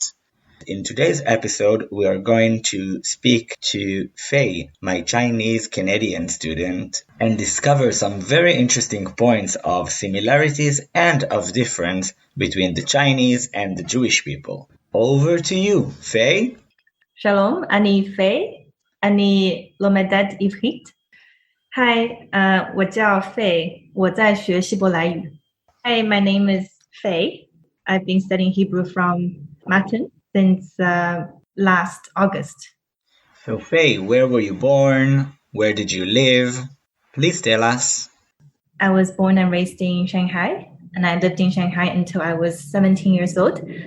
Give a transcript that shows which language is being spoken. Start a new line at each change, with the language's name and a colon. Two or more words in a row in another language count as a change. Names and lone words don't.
English: In today's episode, we are going to speak to Faye, my Chinese Canadian student, and discover some very interesting points of similarities and of difference between the Chinese and the Jewish people. Over to you, Faye.
Hebrew: Shalom, אני פיי, אני לומדת עברית.
Chinese: Hi, 我叫 Faye, 我在学希伯来语.
English: Hi, my name is Faye. I've been studying Hebrew from Matan since last August. So Faye, where were you born? Where did you live? Please tell us. I was born and raised in Shanghai, and I lived in Shanghai until I was 17 years old.